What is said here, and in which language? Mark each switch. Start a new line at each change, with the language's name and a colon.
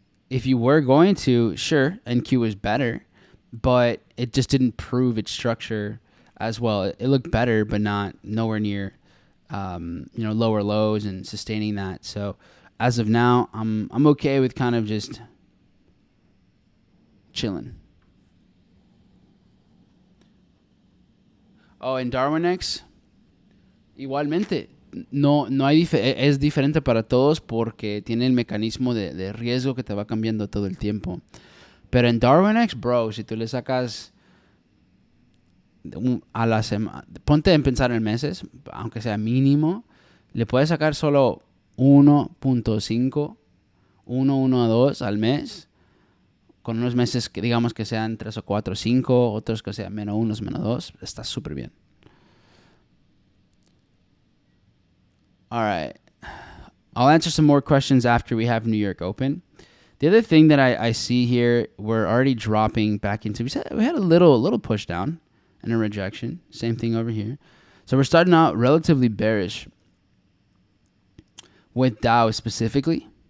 English: If you were going to, sure, NQ was better, but it just didn't prove its structure as well. It looked better, but nowhere near, lower lows and sustaining that. So as of now, I'm okay with kind of just chilling.
Spanish: Oh, en DarwinX, igualmente, no hay es diferente para todos porque tiene el mecanismo de riesgo que te va cambiando todo el tiempo. Pero en DarwinX, bro, si tú le sacas a la semana, ponte en pensar en meses, aunque sea mínimo, le puedes sacar solo 1.5, 1.2 al mes, con unos meses que digamos que sean 3 o 4 o 5, otros que sean menos 1, menos 2, está súper bien.
English: All right. I'll answer some more questions after we have New York open. The other thing that I see here, we're already dropping back into, we had a little push down and a rejection. Same thing over here. So we're starting out relatively bearish with Dow specifically.